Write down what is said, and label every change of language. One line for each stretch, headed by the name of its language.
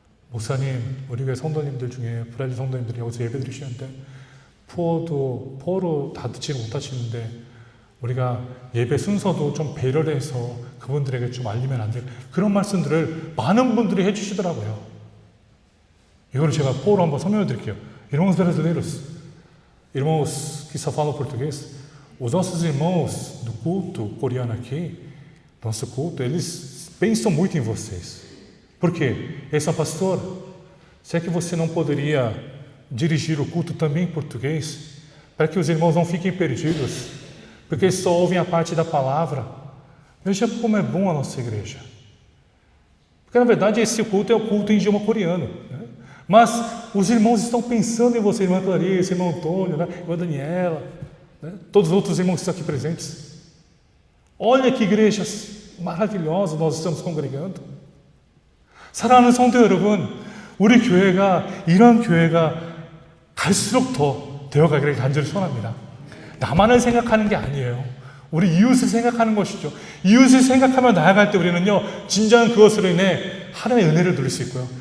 Korean: 목사님, 우리 교회 성도님들 중에 브라질 성도님들이 여기서 예배 드리시는데 포어로 다 듣지를 못하시는데 우리가 예배 순서도 좀 배려를 해서 그분들에게 좀 알리면 안 돼요. 그런 말씀들을 많은 분들이 해주시더라고요. 이거를 제가 포어로 한번 설명해 드릴게요.
Portuguese: Irmãos brasileiros, irmãos que só falam português, os nossos irmãos do culto coreano aqui, nosso culto, eles pensam muito em vocês. Por quê? Eles são pastor. Será que você não poderia dirigir o culto também em português? Para que os irmãos não fiquem perdidos, porque eles só ouvem a parte da palavra. Veja como é bom a nossa igreja. Porque na verdade esse culto é o culto em idioma coreano, né? Mas os irmãos estão pensando em você, irmã Clarice, irmão Antônio, né? Irmã Daniela, né? Todos os outros irmãos que estão aqui presentes. Olha que igreja maravilhosa nós estamos congregando.
Korean: 사랑하는 성도 여러분, 우리 교회가 이런 교회가 갈수록 더 되어가기를 간절히 소원합니다. 나만을 생각하는 게 아니에요. 우리 이웃을 생각하는 것이죠. 이웃을 생각하며 나아갈 때 우리는요, 진정한 그것으로 인해 하나님의 은혜를 누릴 수 있고요.